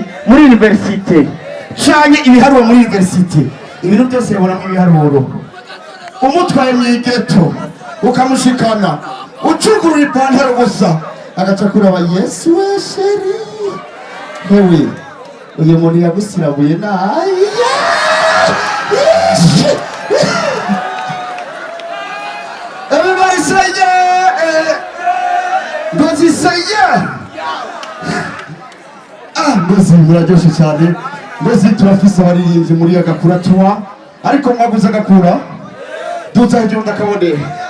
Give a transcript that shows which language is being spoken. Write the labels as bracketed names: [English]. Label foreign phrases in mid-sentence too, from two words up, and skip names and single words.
[Rundi] muri universite canke ibiharuro muri universite ibintu byose yabonamo ibiharuro umutwaye mu igeto ukamushikana ucugurura ipantaro gusa agaca kuraba Yesu we sheri hewe uyu muntu yagusirabuye naye [English] everybody say yeah [Rundi] Ngozi [English] say yeah [Rundi] Ngozi muraryoshe cyane Ngozi turafise abaririmbyi muri agakura tuwa ariko mwaguze agakura tuza hejuru ndakabone